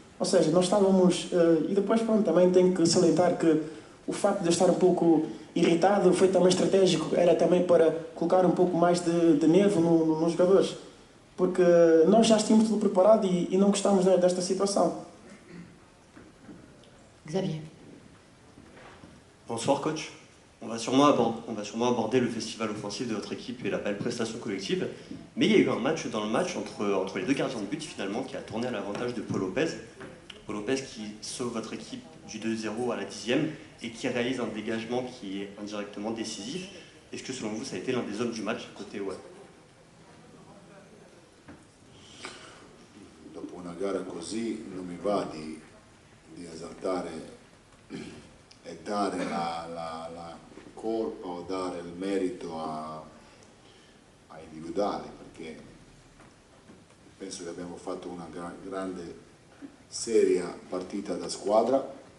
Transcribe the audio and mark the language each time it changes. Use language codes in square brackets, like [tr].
[pt] Ou seja, nós estávamos... e depois, pronto, também tenho que salientar que o facto de eu estar um pouco irritado foi também estratégico, era também para colocar um pouco mais de nervo nos jogadores. Porque nós já tínhamos tudo preparado e não gostamos desta situação. Xavier. [fr] Bonsoir coach. On va sûrement aborder le festival offensif de votre équipe et la belle prestation collective. Mais il y a eu un match dans le match entre les deux gardiens de but finalement qui a tourné à l'avantage de Paul Lopez. Paul Lopez qui sauve votre équipe du 2-0 à la 10e et qui réalise un dégagement qui est indirectement décisif. Est-ce que selon vous ça a été l'un des hommes du match côté OM? [it] Dopo una gara così non mi va di esaltare e dare la colpa o dare il merito ai individuali, perché penso che abbiamo fatto una grande, seria partita da squadra